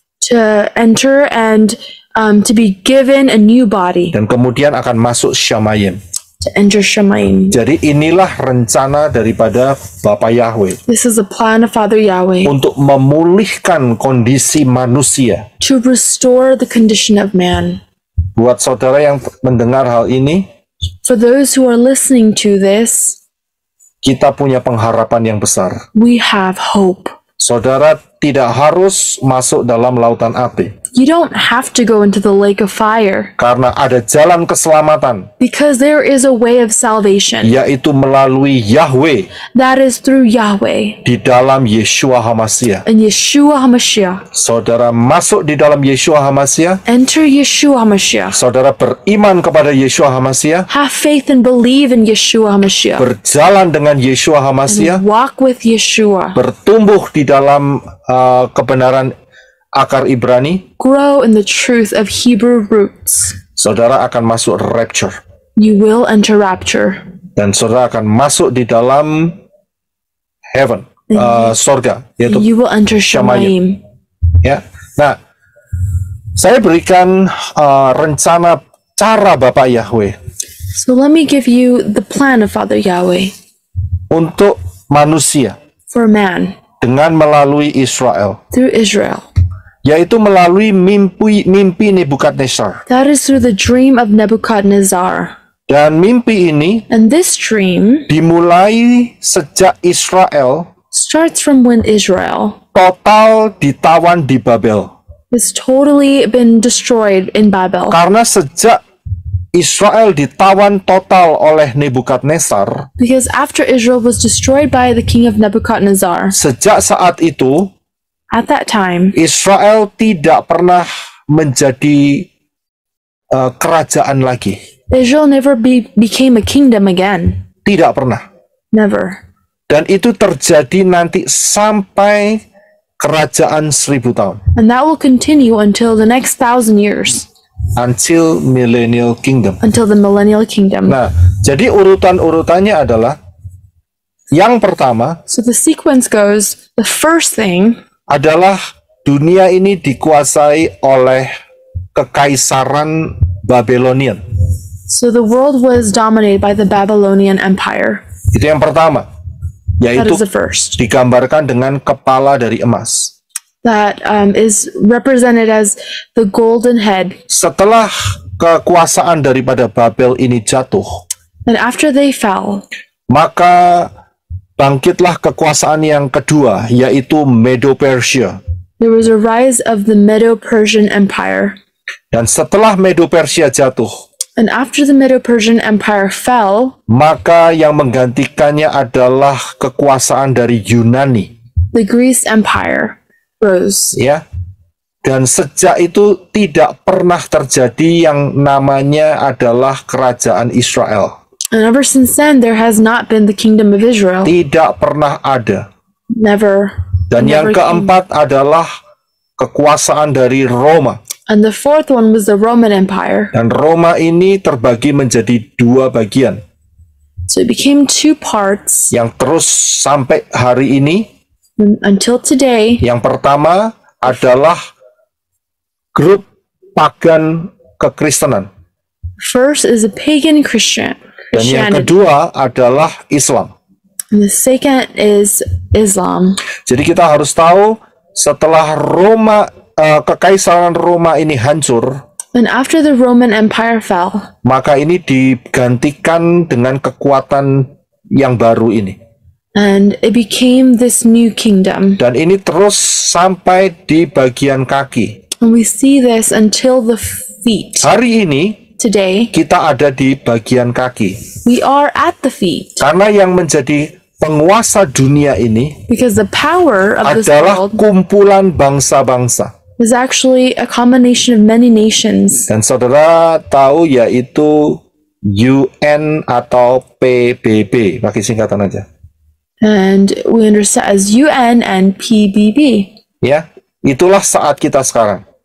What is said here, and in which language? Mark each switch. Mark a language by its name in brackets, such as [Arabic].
[English] to enter and to be given a new body, [Indonesian] dan kemudian akan masuk Shamayim. [English] to enter Shemaim. [Indonesian] Jadi inilah rencana daripada Bapa Yahweh [English] This is the plan of Father Yahweh [Indonesian] untuk memulihkan kondisi manusia. [English] to restore the condition of man. [Indonesian] Buat saudara yang mendengar hal ini, [English] For those who are listening to this, [Indonesian] kita punya pengharapan yang besar. [English] we have hope. [Indonesian] Saudara tidak harus masuk dalam lautan api, [English] You don't have to go into the lake of fire [Indonesian] karena ada jalan keselamatan, [English] because there is a way of salvation [Indonesian] yaitu melalui Yahweh [English] that is through Yahweh [Indonesian] di dalam Yeshua HaMashiach. [English] and Yeshua HaMashiach. [Indonesian] Saudara masuk di dalam Yeshua HaMashiach, [English] Enter Yeshua HaMashiach. [Indonesian] saudara beriman kepada Yeshua HaMashiach, [English] Have faith and believe in Yeshua HaMashiach. [Indonesian] berjalan dengan Yeshua HaMashiach, [English] Walk with Yeshua. [Indonesian] bertumbuh di dalam kebenaran akar Ibrani, [English] Grow in the truth of Hebrew roots. [Indonesian] saudara akan masuk rapture. [English] You will enter rapture. [Indonesian] Dan saudara akan masuk di dalam heaven, sorga, yaitu [English] You will enter Shemaim. [Indonesian] ya. Nah, saya berikan rencana cara Bapak Yahweh [English] So let me give you the plan of Father Yahweh [Indonesian] untuk manusia [English] for man [Indonesian] dengan melalui Israel, [English] through Israel. [Indonesian] yaitu melalui mimpi Nebukadnezar. [English] That is through the dream of Nebuchadnezzar. [Indonesian] Dan mimpi ini [English] And this dream [Indonesian] dimulai sejak Israel [English] starts from when Israel [Indonesian] total ditawan di Babel. [English] has totally been destroyed in Babel. [Indonesian] Karena sejak Israel ditawan total oleh Nebukadnezar, [English] Because after Israel was destroyed by the king of Nebuchadnezzar, [Indonesian] sejak saat itu [English] at that time, [Indonesian] Israel tidak pernah menjadi kerajaan lagi. [English] Israel never became a kingdom again. [Indonesian] Tidak pernah. [English] Never. [Indonesian] Dan itu terjadi nanti sampai kerajaan 1000 tahun. [English] And that will continue until the next 1,000 years, Until millennial kingdom. until the millennial kingdom. [Indonesian] Nah, jadi urutan-urutannya adalah yang pertama [English] So the sequence goes, the first thing [Indonesian] adalah dunia ini dikuasai oleh kekaisaran Babylonian. [English] So the world was dominated by the Babylonian Empire. [Indonesian] Itu yang pertama, [English] That [Indonesian] yaitu [English] is the first. [Indonesian] digambarkan dengan kepala dari emas. [English] That is represented as the golden head. [Indonesian] Setelah kekuasaan daripada Babel ini jatuh, [English] And after they fell, [Indonesian] maka bangkitlah kekuasaan yang kedua, yaitu Medo-Persia. [English] there was a rise of the Medo-Persian Empire. [Indonesian] Dan setelah Medo-Persia jatuh, [English] And after the Medo-Persian Empire fell, [Indonesian] maka yang menggantikannya adalah kekuasaan dari Yunani, [English] the Greece Empire rose. [Indonesian] ya. Dan sejak itu tidak pernah terjadi yang namanya adalah kerajaan Israel. [English] And ever since then, there has not been the kingdom of Israel. [Indonesian] Tidak pernah ada. [English] Never. [Indonesian] Dan yang [English] never came. [Indonesian] keempat adalah kekuasaan dari Roma. [English] And the fourth one was the Roman Empire. [Indonesian] Dan Roma ini terbagi menjadi dua bagian, [English] So it became two parts [Indonesian] yang terus sampai hari ini. [English] until today. [Indonesian] Yang pertama adalah grup pagan kekristenan. [English] First is a pagan [Indonesian] Dan yang [English] Christianity. [Indonesian] kedua adalah Islam. [English] And the second is Islam. [Indonesian] Jadi kita harus tahu, setelah Roma kekaisaran Roma ini hancur, [English] and after the Roman Empire fell, [Indonesian] maka ini digantikan dengan kekuatan yang baru ini. [English] and it became this new kingdom. [Indonesian] Dan ini terus sampai di bagian kaki. [English] And we see this until the feet. [Indonesian] Hari ini [English] Today, [Indonesian] kita ada di bagian kaki. [English] we are at the feet [Indonesian] Karena yang menjadi penguasa dunia ini [English] because the power of this [Indonesian] adalah [English] world [Indonesian] kumpulan bangsa-bangsa. [English] is actually a combination of many nations. [Indonesian] Dan saudara tahu yaitu UN atau PBB, pakai singkatan aja. [English] And we understand as UN and PBB. [Indonesian] Ya, itulah saat kita sekarang.